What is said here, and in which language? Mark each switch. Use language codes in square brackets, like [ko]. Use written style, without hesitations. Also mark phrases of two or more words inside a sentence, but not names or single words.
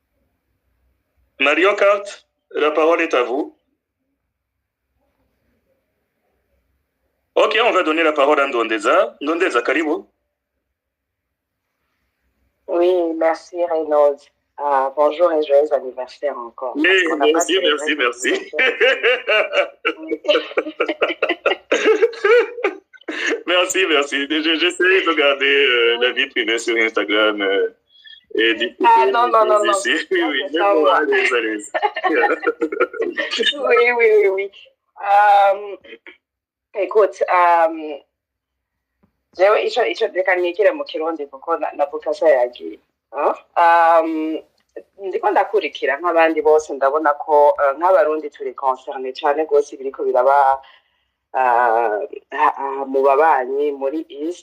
[fr] Mario Kart, la parole est à vous. Et on va donner la parole à Ndondeza. Ndondeza, karibu. Oui, merci Reynolds. Bonjour et joyeux anniversaire encore. Merci. Merci. J'essaie de garder la vie privée sur Instagram et diffuser non. ici. Oui, mais bon, allez. Oui. Écoute, [rn] jewe ico reka nikire mu kirundi kuko navuga se yagiye. Ndiko ndakurikira nk'abandi bose ndabona ko nk'abarundi turi concerne cyane gose biriko biraba mu babanyi muri East.